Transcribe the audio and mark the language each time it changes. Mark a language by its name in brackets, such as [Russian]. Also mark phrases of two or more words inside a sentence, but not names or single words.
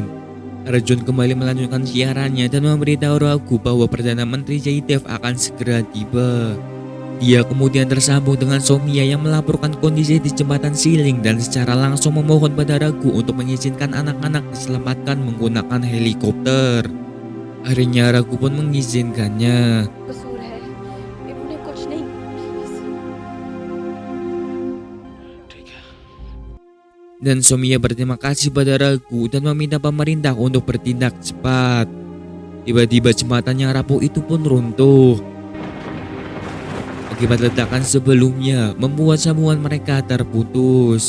[Indonesian] Arjun kembali melanjutkan siarannya dan memberitahu Raghu bahwa Perdana Menteri Jaidev akan segera tiba. Dia kemudian tersambung dengan Somia yang melaporkan kondisi di jembatan Siling dan secara langsung memohon pada Raghu untuk mengizinkan anak-anak diselamatkan menggunakan helikopter. Akhirnya Ragu pun mengizinkannya. [Hindi] कसूर है इन्होंने कुछ नहीं प्लीज ठीक है। [Indonesian] Dan Somiya berterima kasih pada Ragu dan meminta pemerintah untuk bertindak cepat. Tiba-tiba jembatan yang rapuh itu pun runtuh. Akibat ledakan sebelumnya membuat sambungan mereka terputus.